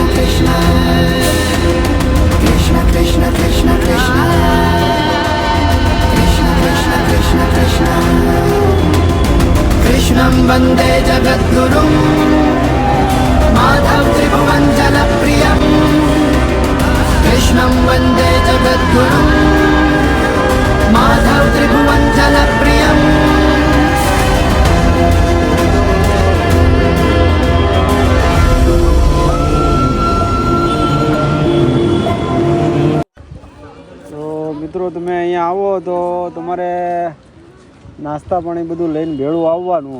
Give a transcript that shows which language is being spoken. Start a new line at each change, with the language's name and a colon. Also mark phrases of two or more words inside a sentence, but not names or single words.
Sanskrit: कृष्ण कृष्ण कृष्ण कृष्ण कृष्ण कृष्ण कृष्ण कृष्ण कृष्ण कृष्णं वन्दे जगद्गुरुम् माधव त्रिभुवन जलप्रियम् कृष्णं वन्दे जगद्गुरुम् माधव त्रिभुवन जलप्रियम्
Gujarati: મિત્રો તમે અહીંયા આવો તો તમારે નાસ્તા પાણી બધું લઈને ભેળું આવવાનું.